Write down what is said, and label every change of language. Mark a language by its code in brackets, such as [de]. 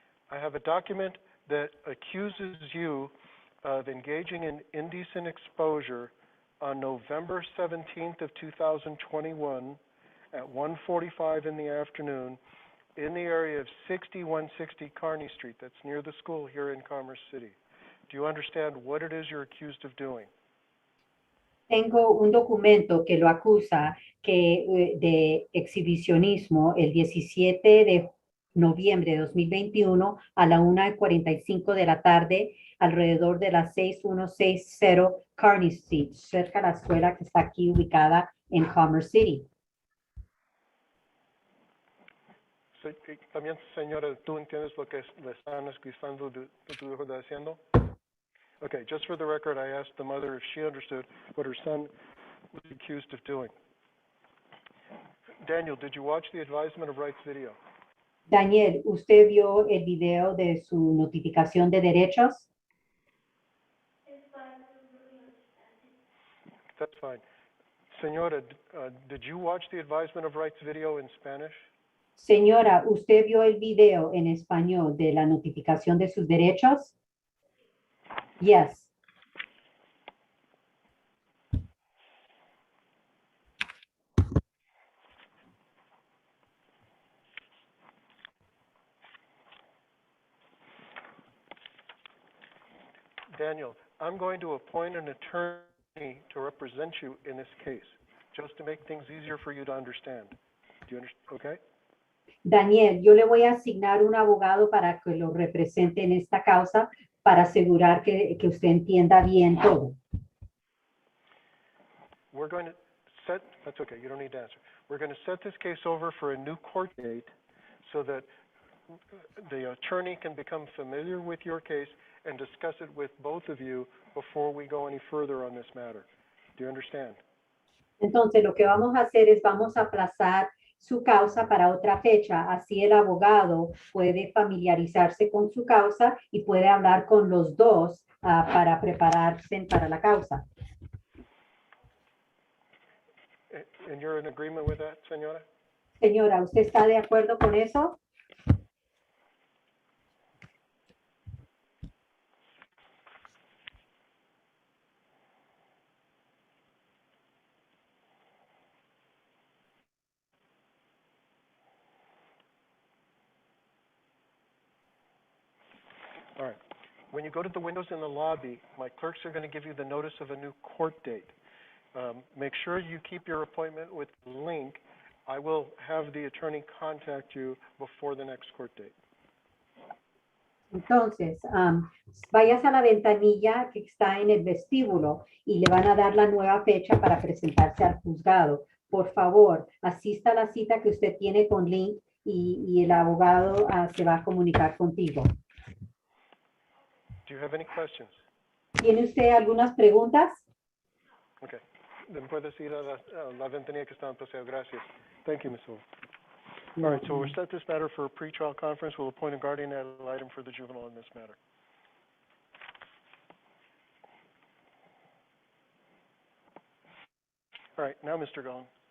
[en] I have a document that accuses you of engaging in indecent exposure on November 17th of 2021 at 1:45 in the afternoon in the area of 6160 Kearney Street. That's near the school here in Commerce City. Do you understand what it is you're accused of doing? [es] Tengo un documento que lo acusa de exhibicionismo el 17 de noviembre de 2021 a la 1:45 de la tarde alrededor de la 6160 Kearney Street, cerca de la escuela que está aquí ubicada en Commerce City. También, señora, ¿tú entiendes lo que le están acusando de tu hijo de haciendo? [en] Okay, just for the record, I asked the mother if she understood what her son was accused of doing. Daniel, did you watch the advisement of rights video? [es] Daniel, ¿usted vio el video de su notificación de derechos? [en] That's fine. Señora, did you watch the advisement of rights video in Spanish? [es] Señora, ¿usted vio el video en español de la notificación de sus derechos? [en] Yes. Daniel, I'm going to appoint an attorney to represent you in this case, just to make things easier for you to understand. Do you understand? Okay? [es] Daniel, yo le voy a asignar un abogado para que lo represente en esta causa para asegurar que usted entienda bien todo. [en] We're going to set, that's okay, you don't need to answer. We're going to set this case over for a new court date so that the attorney can become familiar with your case and discuss it with both of you before we go any further on this matter. Do you understand? [es] Entonces, lo que vamos a hacer es vamos a aplazar su causa para otra fecha. Así el abogado puede familiarizarse con su causa y puede hablar con los dos para prepararse para la causa. [en] And you're in agreement with that, señora? [es] Señora, ¿usted está de acuerdo con eso? [en] When you go to the windows in the lobby, my clerks are going to give you the notice of a new court date. Make sure you keep your appointment with Link. I will have the attorney contact you before the next court date. [es] Entonces, vayas a la ventanilla que está en el vestíbulo y le van a dar la nueva fecha para presentarse al juzgado. Por favor, asista a la cita que usted tiene con Link y el abogado se va a comunicar contigo. [en] Do you have any questions? [es] ¿Tiene usted algunas preguntas? [en] Okay. Then [es] puedes ir a la ventanilla que está en paseo. Gracias. [en] Thank you, Ms. Wolf. All right, so we'll set this matter for a pretrial conference. We'll appoint a guardian ad litem for the juvenile in this matter. All right, now, Mr. Golan.